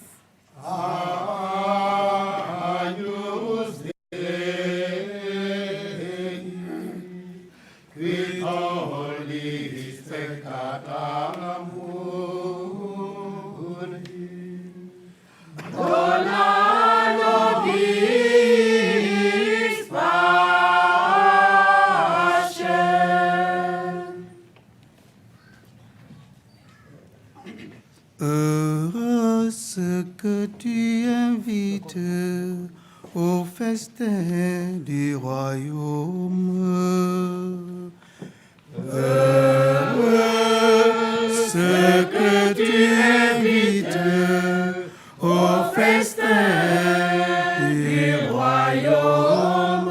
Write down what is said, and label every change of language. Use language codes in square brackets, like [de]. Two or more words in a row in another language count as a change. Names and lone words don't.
[la] Agnus Dei, qui tollis peccata mundi, dona nobis pacem. [fr] Heureux ceux que tu invites au festin du royaume. Heureux ceux que tu invites au festin du royaume.